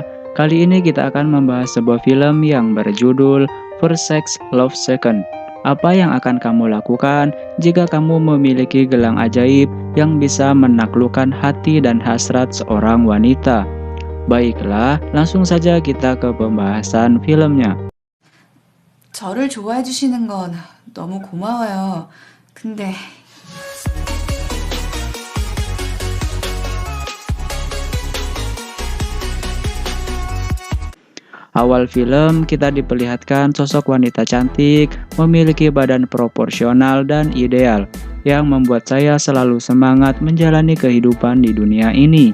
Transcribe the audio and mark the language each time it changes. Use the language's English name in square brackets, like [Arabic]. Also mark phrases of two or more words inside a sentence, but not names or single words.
[Indonesian] Kali ini kita akan membahas sebuah film yang berjudul First Sex Love Second. Apa yang akan kamu lakukan jika kamu memiliki gelang ajaib yang bisa menaklukkan hati dan hasrat seorang wanita? Baiklah, langsung saja kita ke pembahasan filmnya. [Korean] 저를 좋아해 주시는 건 너무 고마워요. 근데 [Indonesian] Awal film kita diperlihatkan sosok wanita cantik, memiliki badan proporsional dan ideal, yang membuat saya selalu semangat menjalani kehidupan di dunia ini.